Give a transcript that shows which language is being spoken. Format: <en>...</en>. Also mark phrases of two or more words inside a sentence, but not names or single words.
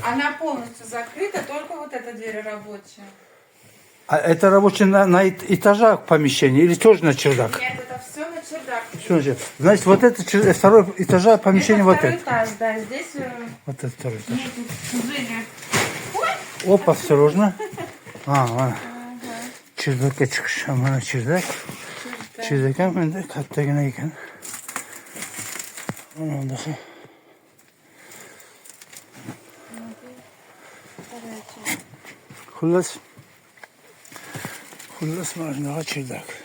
<ru>Она полностью закрыта, только вот эта дверь рабочая. А это рабочее на этажах помещение или тоже на чердак? Нет, это все на чердак. Что значит? Значит, вот это второй этажа помещение Это вот второй это. этаж, да. Здесь Вот это второй этаж. нету жили. Оп, осторожно.</ru> <uz>Mana cherdakka chiqish. Mana чердак. Чердак ham endi kattagina ekan. Mana bunaqa. Xullas mana shunaqa чердак.</uz>